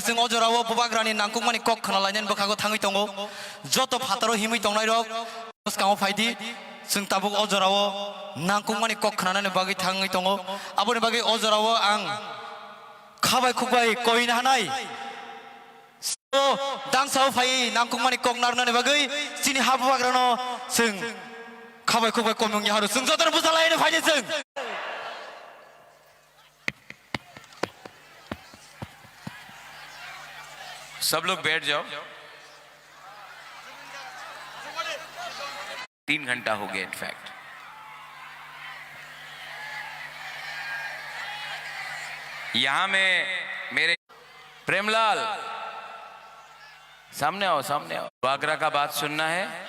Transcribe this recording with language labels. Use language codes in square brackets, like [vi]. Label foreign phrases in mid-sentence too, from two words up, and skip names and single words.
[trp] sing ojorao bubagrani nangkukmani kok khanalainen bokhago thangui tongo joto phataro himui tongnai rok skamo faidi sing tabuk ojorao nangkukmani kok khananani bagi thangui tongo aboni bagai ojorao ang khabai khukbai koin hanai so dangsao phai nangkukmani kok narnani bagai sini habubagrano sing khabai khukbai komyongni haru sing jotor busalaine faide sing [hi] सब लोग बैठ जाओ 3 घंटा हो गया इनफैक्ट यहां में मेरे प्रेमलाल सामने आओ आगरा का बात सुनना है